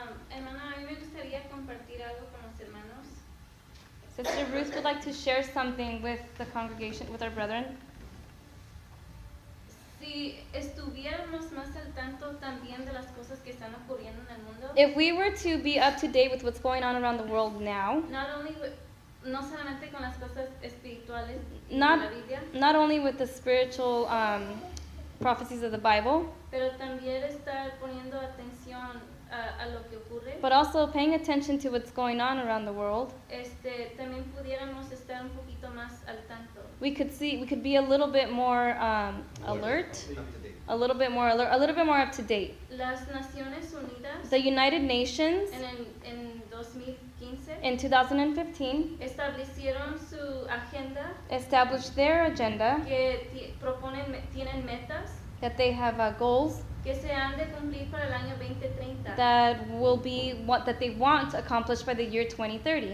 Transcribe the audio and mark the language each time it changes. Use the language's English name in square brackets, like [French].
[Spanish] Hermana, a mí me gustaría compartir algo con los hermanos. [English] Sister Ruth would like to share something with the congregation, with our brethren. [Spanish] Si estuviéramos más al tanto también de las cosas que están ocurriendo en el mundo, [English] If we were to be up to date with what's going on around the world now, [Spanish] no solamente con las cosas espirituales de [English] Not, [Spanish] la Biblia, [English] not only with the spiritual prophecies of the Bible, [Spanish] pero también estar poniendo atención a lo que ocurre. [English] but also paying attention to what's going on around the world. [Spanish] También pudiéramos estar un poquito más al tanto. [English] We could be a little bit more alert, a little bit more alert, a little bit more up to date. [Spanish] Las Naciones Unidas [English] The United Nations [Spanish] en 2015 [English] in 2015 [Spanish] establecieron su agenda [English] established their agenda [Spanish] que tienen metas [English] that they have goals [Spanish] que se han de cumplir para el año 2030. [English] that will be what that they want to accomplish by the year 2030.